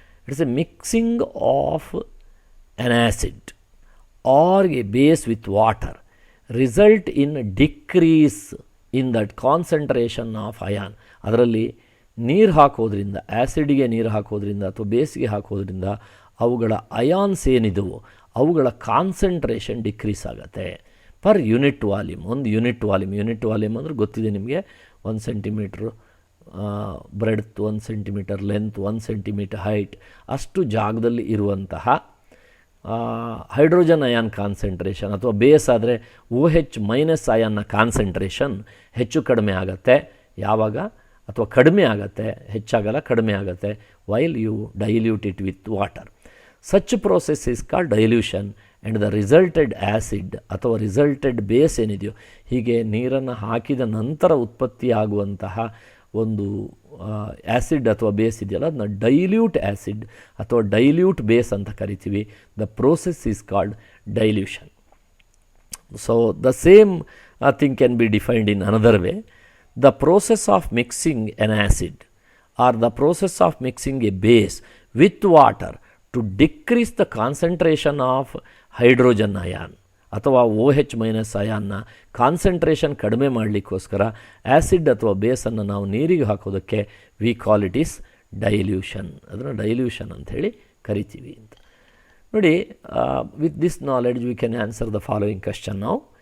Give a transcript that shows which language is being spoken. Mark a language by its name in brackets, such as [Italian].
[English] It's a mixing of an acid or a base with water result in decrease in that concentration of ion. [Kannada] ಅದರಲ್ಲಿ ನೀರು ಹಾಕೋದ್ರಿಂದ, ಆ್ಯಸಿಡ್ಗೆ ನೀರು ಹಾಕೋದ್ರಿಂದ ಅಥವಾ ಬೇಸಿಗೆ ಹಾಕೋದ್ರಿಂದ ಅವುಗಳ ಅಯಾನ್ಸ್ ಏನಿದವು ಅವುಗಳ ಕಾನ್ಸಂಟ್ರೇಷನ್ ಡಿಕ್ರೀಸ್ ಆಗುತ್ತೆ ಪರ್ ಯೂನಿಟ್ ವಾಲ್ಯೂಮ್. ಒಂದು ಯೂನಿಟ್ ವಾಲ್ಯೂಮ್ ಅಂದರೆ ಗೊತ್ತಿದೆ ನಿಮಗೆ, 1 centimetre breadth, 1 centimetre length, 1 centimetre height, ಅಷ್ಟು ಜಾಗದಲ್ಲಿ ಇರುವಂತಹ ಹೈಡ್ರೋಜನ್ ಅಯಾನ್ ಕಾನ್ಸಂಟ್ರೇಷನ್ ಅಥವಾ ಬೇಸ್ ಆದರೆ OH- ಅಯಾನ್ನ ಕಾನ್ಸಂಟ್ರೇಷನ್ ಹೆಚ್ಚು ಕಡಿಮೆ ಆಗುತ್ತೆ. ಯಾವಾಗ? ಅಥವಾ ಕಡಿಮೆ ಆಗುತ್ತೆ, ಹೆಚ್ಚಾಗಲ್ಲ, ಕಡಿಮೆ ಆಗುತ್ತೆ. [English] While you dilute it with water. Such process is called dilution and the resulted acid [Kannada] ಅಥವಾ ರಿಸಲ್ಟೆಡ್ ಬೇಸ್ ಏನಿದೆಯೋ, ಹೀಗೆ ನೀರನ್ನು ಹಾಕಿದ ನಂತರ ಉತ್ಪತ್ತಿಯಾಗುವಂತಹ ಒಂದು ಆ್ಯಸಿಡ್ ಅಥವಾ ಬೇಸ್ ಇದೆಯಲ್ಲ, ಅದನ್ನ ಡೈಲ್ಯೂಟ್ ಆ್ಯಸಿಡ್ ಅಥವಾ ಡೈಲ್ಯೂಟ್ ಬೇಸ್ ಅಂತ ಕರಿತೀವಿ. [English] The process is called dilution. So the same thing can be defined in another way. The process of mixing an acid or the process of mixing a base with water to decrease the concentration of hydrogen ion [Kannada] ಅಥವಾ OH- ಅಯಾನ್ನ concentration ಕಡಿಮೆ ಮಾಡಲಿಕ್ಕೋಸ್ಕರ acid ಅಥವಾ ಬೇಸನ್ನು ನಾವು ನೀರಿಗೆ ಹಾಕೋದಕ್ಕೆ [English] We call it is dilution. [Kannada] ಅದನ್ನು dilution ಅಂಥೇಳಿ ಕರಿತೀವಿ ಅಂತ. [English] ನೋಡಿ, with this knowledge we can answer the following question ನಾವು.